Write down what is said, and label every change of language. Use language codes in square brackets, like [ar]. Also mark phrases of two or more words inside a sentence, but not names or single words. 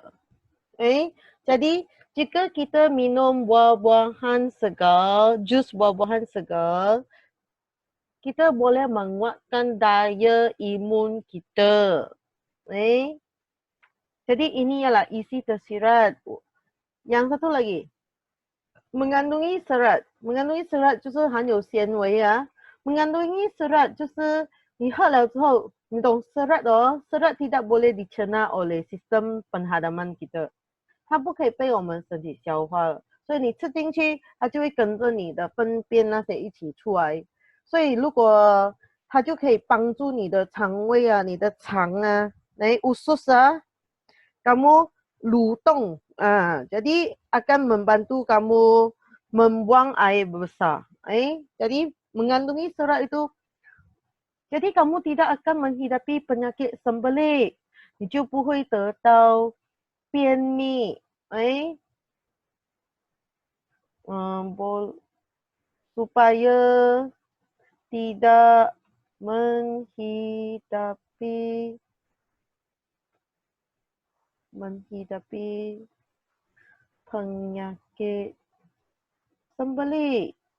[ms] Jadi jika kita minum buah-buahan segar, jus buah-buahan segar, kita boleh menguatkan daya imun kita. Jadi ini ialah isi tersirat. Yang satu lagi, mengandungi serat. Mengandungi serat [zh] 就是含有纤维啊。 [ms] mengandungi serat [zh] 就是你喝了之后，你懂 [ms] serat serat tidak boleh dicerna oleh sistem penghadaman kita. [zh] 它不可以被我们身体消化，所以你吃进去，它就会跟着你的粪便那些一起出来。所以如果它就可以帮助你的肠胃啊，你的肠啊， [ms] usus kamu lutung, jadi akan membantu kamu membuang air besar. Jadi mengandungi serat itu, jadi kamu tidak akan menghadapi penyakit sembelit, [zh] 你就不会得到便秘， [ms] supaya tidak menghadapi penyakit sembelit.